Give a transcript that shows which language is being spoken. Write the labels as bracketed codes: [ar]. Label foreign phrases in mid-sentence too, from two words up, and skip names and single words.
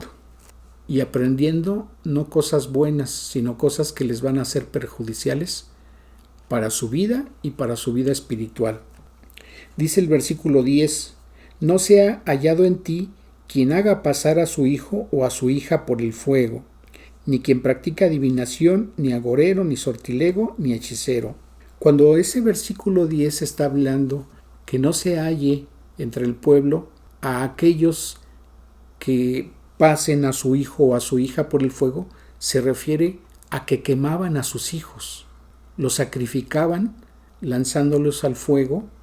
[es] Y aprendiendo no cosas buenas, sino cosas que les van a ser perjudiciales para su vida y para su vida espiritual. Dice el versículo 10, no sea hallado en ti quien haga pasar a su hijo o a su hija por el fuego, ni quien practica adivinación, ni agorero, ni sortilego, ni hechicero. Cuando ese versículo 10 está hablando que no se halle entre el pueblo a aquellos que pasen a su hijo o a su hija por el fuego, se refiere a que quemaban a sus hijos, los sacrificaban lanzándolos al fuego